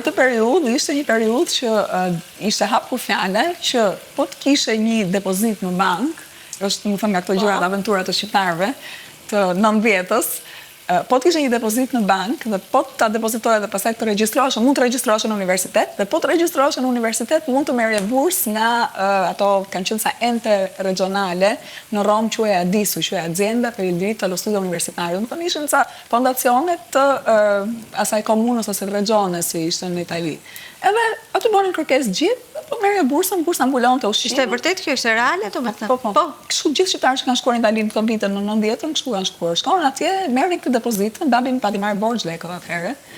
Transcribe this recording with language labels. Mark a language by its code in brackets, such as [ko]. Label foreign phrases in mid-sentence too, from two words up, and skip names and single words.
[sq] Në atë periudhë ishte një periudhë që ishte hapur fjala që po të kishe një depozit në bank, është më thënë nga këto gjërat aventurat të shqiptarëve të 90-s, po të kishe një depozit në bank dhe po ta depozitoje dhe pastaj të regjistrohesh, mund të regjistrohesh në universitet dhe po të regjistrohesh në universitet mund të merrje bursë nga ato kanë qenë sa ente regionale në Rom quhej ADISU, quhej Azienda per il diritto allo studio universitario. Do të ishin sa fondacione të asaj komunës ose regiones si ishte në Itali. Edhe aty bënin kërkesë gjithë, po merrje bursën ambulante ushqim. Ishte vërtet kjo, ishte reale domethënë? Po. Kështu gjithë shqiptarët që kanë shkuar në Itali në këto vite në 90-ën, kështu kanë shkuar. Shkonin atje, merrnin këtë depozitën, babin pati marrë borxh lekë atëherë.